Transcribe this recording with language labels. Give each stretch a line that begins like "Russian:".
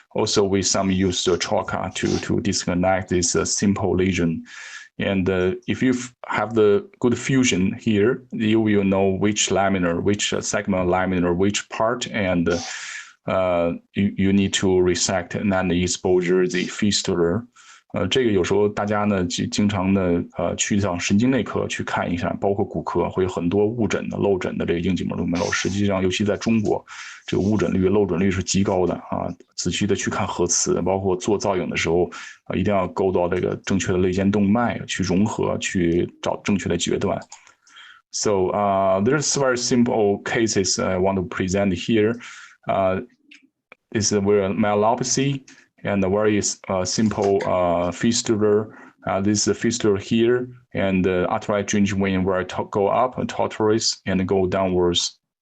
English: Also, we some use the troca to disconnect this simple lesion. And if you have the good fusion here, you will know which laminar, which segment laminar, which part, and you need to resect and expose the fistula.
Chinese: 这个有时候大家呢经常的去到神经内科去看一下，包括骨科会有很多误诊的、漏诊的这个硬脊膜动脉瘘。实际上，尤其在中国，这个误诊率、漏诊率是极高的啊！仔细的去看核磁，包括做造影的时候，一定要勾到这个正确的肋间动脉，去融合，去找正确的决断。
English: So there's very simple cases I want to present here. Is where myelopathy and a very simple fistula. This is the fistula here, and the arterial drainage vein where I go up and tortuous and go downwards.